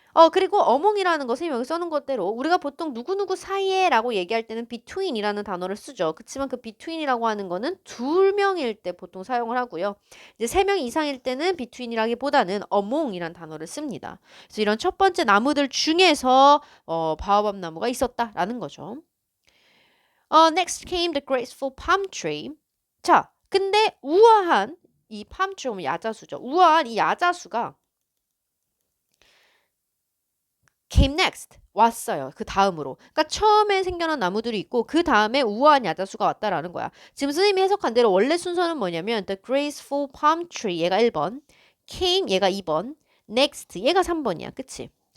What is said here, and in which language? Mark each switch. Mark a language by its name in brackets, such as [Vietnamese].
[Korean] 그리고 어몽이라는 것은 여기 써는 것대로 우리가 보통 누구누구 사이에 라고 얘기할 때는 between이라는 단어를 쓰죠. 그렇지만 그 between이라고 하는 거는 2명일 때 보통 사용을 하고요. 이제 3명 이상일 때는 between이라기보다는 among이라는 단어를 씁니다. 그래서 이런 첫 번째 나무들 중에서 바오밥 나무가 있었다라는 거죠. [English] Next came the graceful palm tree. [Korean] 자, 근데 우아한 이 palm tree, 야자수죠. 우아한 이 야자수가 [English] came next. [Korean] 왔어요. 그 다음으로. 그러니까 처음에 생겨난 나무들이 있고 그 다음에 우아한 야자수가 왔다라는 거야. 지금 선생님이 해석한 대로 원래 순서는 뭐냐면 [English] the graceful palm tree [Korean] 얘가 1번, came 얘가 2번, next 얘가 3번이야. 그치?